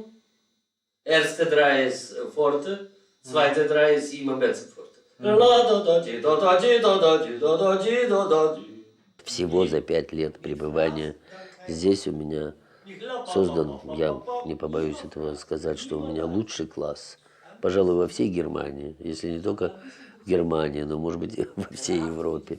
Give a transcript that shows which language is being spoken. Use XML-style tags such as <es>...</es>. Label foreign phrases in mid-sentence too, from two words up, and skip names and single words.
<de>Erste 3 ist Forte, zweite 3 ist immer besser Forte.</de> <ru>Всего за 5 лет пребывания здесь у меня создан, я не побоюсь этого сказать, что у меня лучший класс, пожалуй, во всей Германии, если не только в Германии, но, может быть, во всей Европе.</ru>